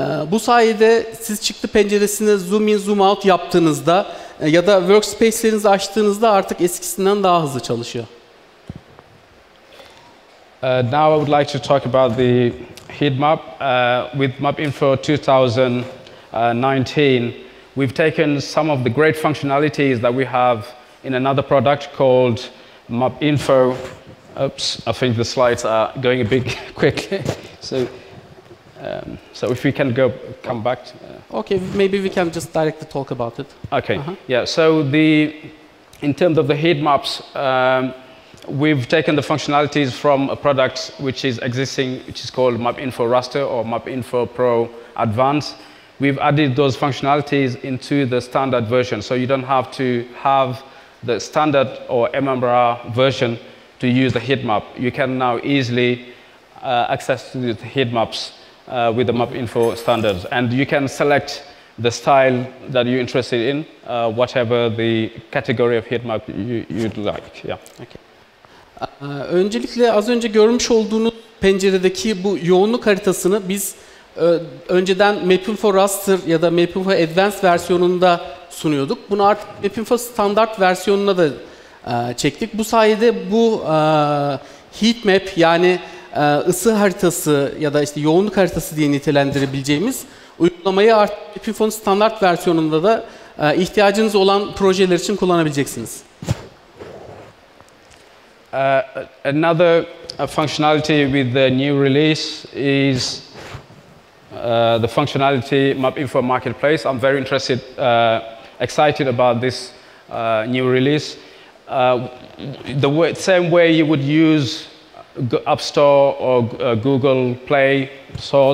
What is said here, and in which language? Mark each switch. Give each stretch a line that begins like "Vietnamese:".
Turkish: Bu sayede siz çıktı penceresine zoom in, zoom out yaptığınızda ya da workspace'lerinizi açtığınızda artık eskisinden daha hızlı çalışıyor.
English: Now I would like to talk about the heat map. With MapInfo 2019, we've taken some of the great functionalities that we have in another product called MapInfo. Oops, I think the slides are going a bit quickly. So if we can come back. Okay, maybe we can just directly talk about it. Okay, yeah. So in terms of the heat maps, we've taken the functionalities from a product which is existing, which is called MapInfo Raster or MapInfo Pro Advanced. We've added those functionalities into the standard version, so you don't have to have the standard or MMR version to use the heat map. You can now easily access to the heat maps with the MapInfo standards, and you can select the style that you're interested in, whatever the category of heat map you'd like. Yeah. Okay.
Turkish: Öncelikle az önce görmüş olduğunuz penceredeki bu yoğunluk haritasını biz önceden MapInfo Raster ya da MapInfo Advanced versiyonunda sunuyorduk. Bunu artık MapInfo Standard versiyonuna da çektik. Bu sayede bu heat map yani ısı haritası ya da işte yoğunluk haritası diye nitelendirebileceğimiz uygulamayı artık MapInfo'nun standart versiyonunda da ihtiyacınız olan projeler için kullanabileceksiniz.
English: Another functionality with the new release is the functionality MapInfo Marketplace. I'm very excited about this new release. The same way you would use App Store or Google Play Store.